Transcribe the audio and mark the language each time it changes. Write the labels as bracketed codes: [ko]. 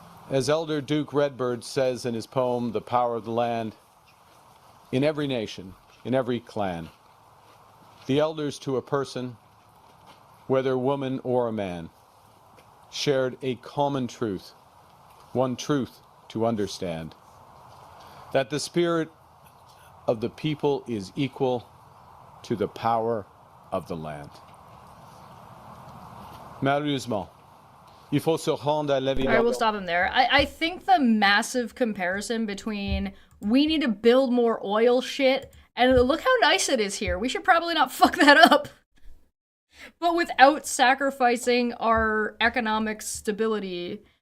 [en] As Elder Duke Redbird says in his poem, The Power of the Land, in every nation, in every clan, the elders to a person, whether woman or a man, shared a common truth, one truth to understand, that the spirit of the people is equal to the power of the land. [fr] Malheureusement, il faut se rendre à l'évidence. [en] All right, we'll stop him there. I think the massive comparison between we need to build more oil shit and look how nice it is here. We should probably not fuck that up. But without sacrificing our economic stability.